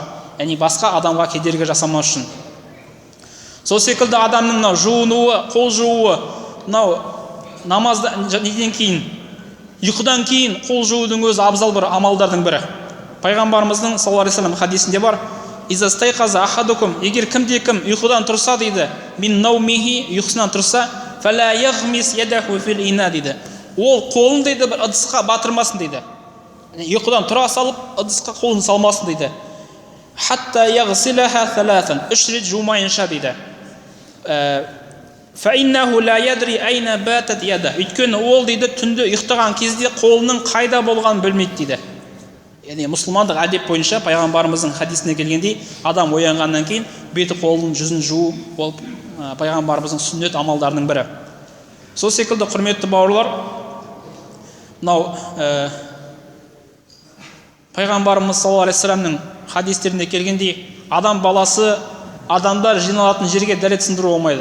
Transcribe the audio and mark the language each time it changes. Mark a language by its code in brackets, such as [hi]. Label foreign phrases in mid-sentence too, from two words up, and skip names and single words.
[kk] Яғни басқа адамға кедергі жасамау үшін. Сол секілді адамның мынау жуынуы, қол жууы, мынау намаздан неден кейін, ұйқыдан кейін қол жуудың өзі абзал бір амалдардың бірі. Пайғамбарымыздың [ar] صلى الله عليه وسلم [kk] хадисінде бар: [ar] "إذا استيقظ أحدكم", [kk] егер кімде-кім ұйқыдан тұрса дейді, [ar] من نومه, [kk] ұйқысынан тұрса, [ar] فلا يغمس يده في الإناء, [kk] дейді. Ол қолын дейді бір ыдысқа батырмасын дейді. Ұйқыдан тұра салып, ыдысқа қолын салмасын дейді. [ar] حتى يغسلها ثلاثا, [kk] 3 рет жумайынша дейді. [ar] فإنه لا يدري أين باتت يده. [kk] Өйткені ол дейді түнде ұйықтаған кезде қолының қайда болғанын білмейді дейді. Яғни мұсылмандық әдеп бойынша пайғамбарымыздың хадисіне келгендей, адам оянғаннан кейін беті қолын жүзін жуу болып пайғамбарымыздың сүннет амалдарының бірі. Сол секілді құрметті бауырлар, мынау пайғамбарымыз [ar] صلى الله عليه وسلم [kk] хадистерінде келгендей, адам баласы адамдар жиналатын жерге дәрет сындыру болмайды.